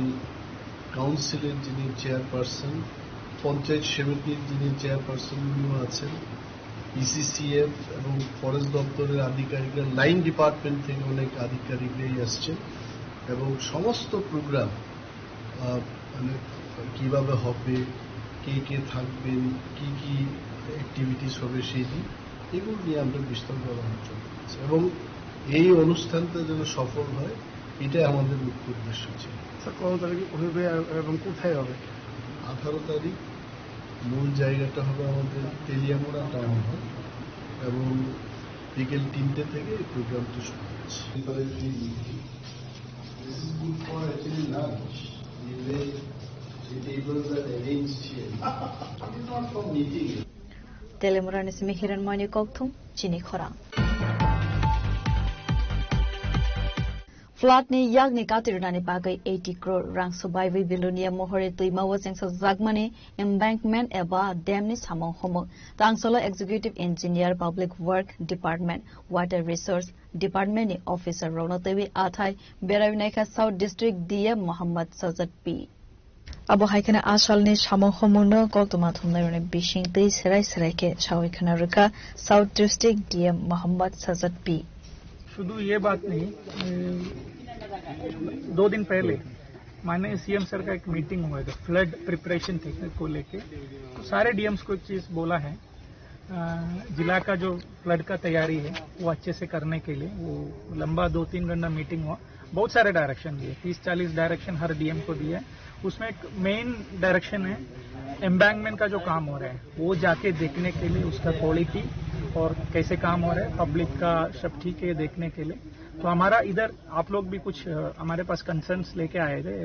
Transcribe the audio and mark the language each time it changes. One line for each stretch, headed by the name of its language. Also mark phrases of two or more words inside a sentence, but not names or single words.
Bangla: কাউন্সিলের যিনি চেয়ারপারসন, পঞ্চায়েত সমিতির যিনি চেয়ারপারসন উনিও আছেন, পিসিসিএফ এবং ফরেস্ট দপ্তরের আধিকারিকরা,
English: line department
Bangla: থেকে অনেক আধিকারিকরাই আসছেন এবং সমস্ত প্রোগ্রাম মানে কিভাবে হবে, কে কে থাকবেন, কি কি অ্যাক্টিভিটিস হবে সেই দিন এগুলো নিয়ে আমরা বিস্তারিত আলোচনা করছি এবং এই অনুষ্ঠানটা যেন সফল হয় এটাই আমাদের মুখ্য উদ্দেশ্য ছিল। কত তারিখ হবে এবং কোথায় হবে? 18 তারিখ মূল জায়গাটা হবে আমাদের তেলিয়ামুড়া টাউন হল এবং বিকেল 3টে থেকে এই প্রোগ্রামটি শুরু হচ্ছে।
Kok Borok: Telemura Nismi Hiran Mani Kokthum Chini Khorang Flood ni yag ni katirani bagai 80 crore rang survival bilonia mohore tuima waseng sa zagmani embankment eba dam ni samong homo tangsolo
English: executive engineer public work department water resource department
Kok Borok: ni officer ronotewi athai berawinaika
English: south district dm
Kok Borok: Muhammad Sajad P Abo haikana asalni samong homono koltuma thumnairone bishing tei serai ke shawikhana ruka
English: south district dm
Kok Borok: Muhammad Sajad P
Hindi: शुद्ध ये बात नहीं 2 दिन पहले माननीय
English: CM sir
Hindi: का एक मीटिंग हुआ था
English: flood preparation
Hindi: को लेके तो सारे डीएम्स को एक चीज बोला है जिला का जो फ्लड का तैयारी है वो अच्छे से करने के लिए वो लंबा 2-3 घंटा मीटिंग हुआ बहुत सारे डायरेक्शन दिए 30-40 डायरेक्शन हर डीएम को दिए उसमें एक
English: main direction
Hindi: है एम्बैंकमेंट का जो काम हो रहा है वो जाके देखने के लिए उसका क्वालिटी और कैसे काम हो रहा है पब्लिक का सब ठीक है देखने के लिए तो हमारा इधर आप लोग भी कुछ हमारे पास कंसर्न्स लेके आए थे